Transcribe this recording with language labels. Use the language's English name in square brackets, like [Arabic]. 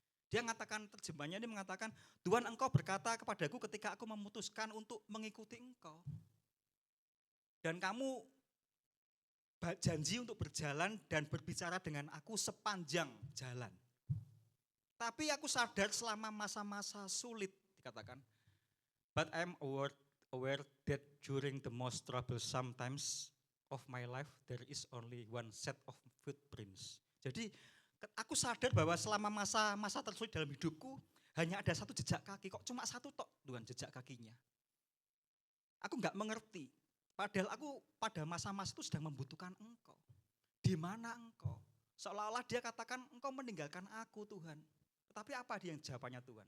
[Indonesian] Dia mengatakan, terjemahnya ini mengatakan, Tuhan engkau berkata kepadaku ketika aku memutuskan untuk mengikuti engkau. Dan kamu janji untuk berjalan dan berbicara dengan aku sepanjang jalan. Tapi aku sadar selama masa-masa sulit, dikatakan. [English] But I'm aware that during the most troublesome times of my life, there is only one set of footprints. [Indonesian] Jadi aku sadar bahwa selama masa tersulit dalam hidupku, hanya ada satu jejak kaki. Kok cuma satu tok Tuhan jejak kakinya? Aku enggak mengerti. Padahal aku pada masa-masa itu sedang membutuhkan engkau. Di mana engkau? Seolah-olah dia katakan engkau meninggalkan aku Tuhan. Tetapi apa dia yang jawabannya Tuhan?